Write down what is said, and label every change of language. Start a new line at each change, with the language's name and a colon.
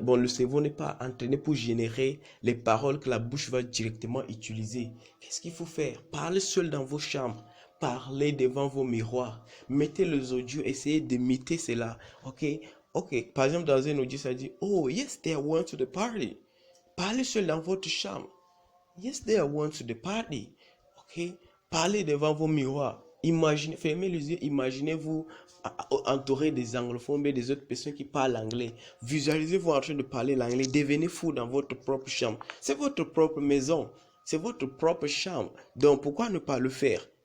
French: Le cerveau n'est pas entraîné pour générer les paroles que la bouche va directement utiliser. Qu'est-ce qu'il faut faire? Parlez seul dans vos chambres. Parlez devant vos miroirs. Mettez les audios, essayez d'imiter cela. Ok. Par exemple, dans un audio, ça dit,
English: oh, yes, they went to the party.
French: Parlez seul dans votre chambre.
English: Yes, they went to the party.
French: Ok. Parlez devant vos miroirs. Imaginez, fermez les yeux, imaginez-vous entouré des anglophones et des autres personnes qui parlent anglais. Visualisez-vous en train de parler l'anglais. Devenez fou dans votre propre chambre. C'est votre propre maison. C'est votre propre chambre. Donc, pourquoi ne pas le faire?